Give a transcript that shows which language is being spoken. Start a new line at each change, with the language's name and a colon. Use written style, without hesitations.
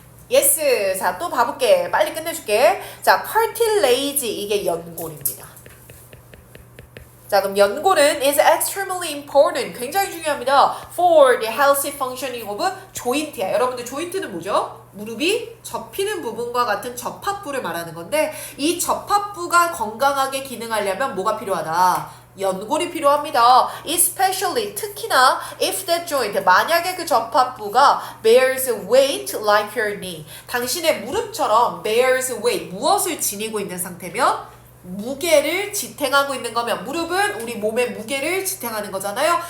Korean: 예스. 자, 또 봐볼게. 빨리 끝내줄게. 자, cartilage 이게 연골입니다. 자, 그럼 연골은
English: is extremely important.
Korean: 굉장히 중요합니다.
English: For the healthy functioning of joint야.
Korean: 여러분들 조인트는 뭐죠? 무릎이 접히는 부분과 같은 접합부를 말하는 건데 이 접합부가 건강하게 기능하려면 뭐가 필요하다? 연골이 필요합니다.
English: Especially
Korean: 특히나
English: if that joint
Korean: 만약에 그 접합부가
English: bears weight like your knee
Korean: 당신의 무릎처럼
English: bears weight
Korean: 무엇을 지니고 있는 상태면 무게를 지탱하고 있는 거면 무릎은 우리 몸의 무게를 지탱하는 거잖아요.